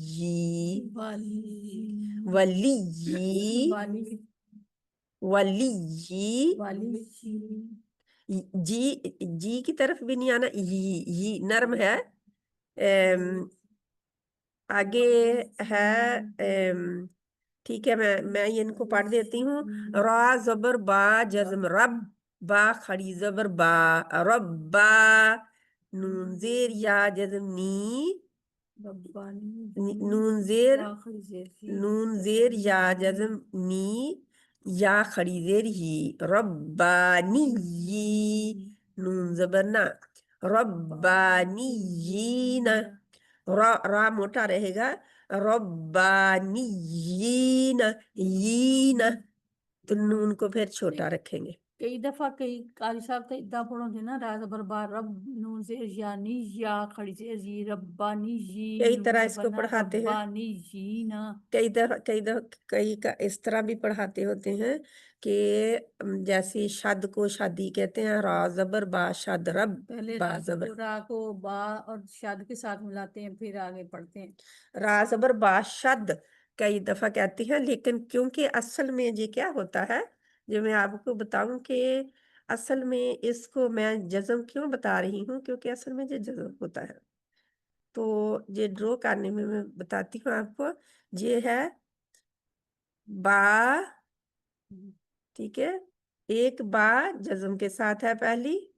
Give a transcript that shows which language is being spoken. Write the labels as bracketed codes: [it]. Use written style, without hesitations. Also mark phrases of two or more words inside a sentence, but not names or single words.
[ur] ولی ولی جی جی کی طرف بھی نہیں آنا یہ نرم ہے آگے ہے ٹھیک ہے میں ان کو پڑھ دیتی ہوں را زبر با جزم رب با کھڑی زبر با ربا نون زیر یا جزم نی نون زیر یا جزم نی یا کھڑی زیر ہی ربانی نون زبر نا ربانیین را موٹا رہے گا ربانیین یین تو نون کو پھر چھوٹا رکھیں گے کئی دفعہ کئی قاری صاحب تو ادھا پڑھوں تھے نا را زبر با رب نون زیر یعنی یا کھڑی زیر جی ربانی جی کئی طرح اس کو پڑھاتے ہیں ربانی جی نا کئی کا اس طرح بھی پڑھاتے ہوتے ہیں کہ جیسے شد کو شادی کہتے ہیں را زبر با شد رب پہلے با زبر را کو با اور شد کے ساتھ ملاتے ہیں پھر آگے پڑھتے ہیں را زبر با شد کئی دفعہ کہتی ہیں لیکن کیونکہ اصل میں یہ کیا ہوتا ہے جو میں آپ کو بتاؤں کہ اصل میں اس کو میں جزم کیوں بتا رہی ہوں کیونکہ اصل میں یہ جزم ہوتا ہے تو یہ ڈرو کرنے میں بتاتی ہوں آپ کو یہ ہے با ٹھیک ہے ایک با جزم کے ساتھ ہے پہلی